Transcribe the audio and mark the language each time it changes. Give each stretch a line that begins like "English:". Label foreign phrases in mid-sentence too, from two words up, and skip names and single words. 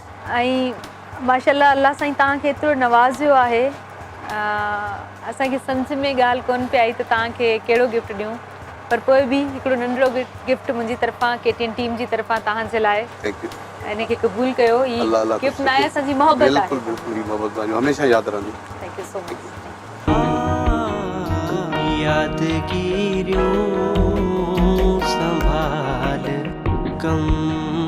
Sindhi: ऐं माशाल्लाह अलाह साईं तव्हांखे एतिरो नवाज़ियो आहे, असांखे सम्झ में ॻाल्हि कोन पई आई त तव्हांखे कहिड़ो गिफ्ट ॾियूं, पर पोइ बि हिकिड़ो नंढिड़ो गिफ्ट मुंहिंजी तरफ़ां, KTN टीम जी तरफ़ां तव्हांजे लाइ।
English: thank you.
Sindhi: इनखे क़बूल कयो ई
Arabic: الله الله
Sindhi: गिफ्ट न आहे असांजी मोहबत आहे बिल्कुलु बिल्कुलु ही मोहबत तव्हांजो हमेशह यादि रहंदी
English: thank you so much
Sindhi: यादगिरियों संभाल कम